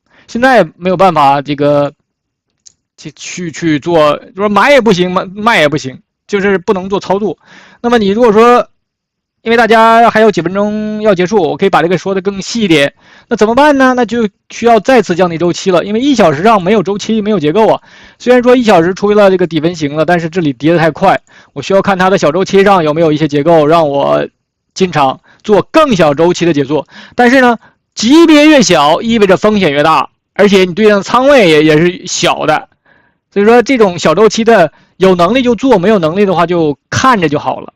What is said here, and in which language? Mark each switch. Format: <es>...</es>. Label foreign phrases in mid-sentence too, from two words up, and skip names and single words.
<zh>現在沒有辦法這個去做，就是說買也不行，賣也不行，就是不能做操作。那麼你如果說因為大家還有幾分鐘要結束，我可以把這個說的更細一點。那怎麼辦呢？那就需要再次降低周期了，因為1小時上沒有周期，沒有結構啊。雖然說1小時出了這個底分型了，但是這裡跌得太快，我需要看它的小周期上有沒有一些結構，讓我進場做更小周期的解做。但是呢，級別越小，意味着風險越大，而且你對應的倉位也是小的。所以說這種小周期的有能力就做，沒有能力的話就看着就好了。</zh>